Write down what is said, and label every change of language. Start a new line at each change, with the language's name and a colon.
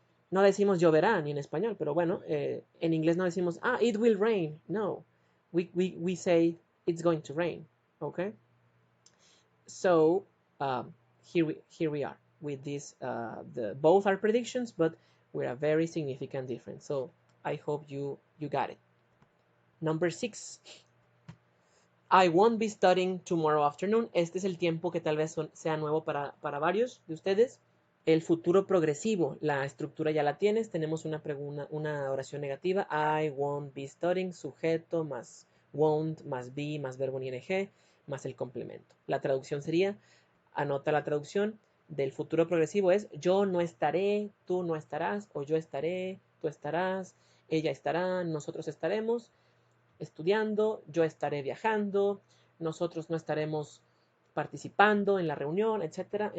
Spanish: No decimos lloverá ni en español, pero bueno, en inglés no decimos,
English: it will rain. No, we say it's going to rain. Okay? So, here we are with this. Both are predictions, but with a very significant difference. So, I hope you got it. Number 6. I won't be studying tomorrow afternoon.
Spanish: Este es el tiempo que tal vez sea nuevo para varios de ustedes. El futuro progresivo, la estructura ya la tienes. Tenemos una oración negativa.
English: I won't be studying,
Spanish: sujeto más won't más be más verbo en ing más el complemento. La traducción sería, anota la traducción del futuro progresivo es yo no estaré, tú no estarás, o yo estaré, tú estarás, ella estará, nosotros estaremos estudiando, yo estaré viajando, nosotros no estaremos participando en la reunión, etc.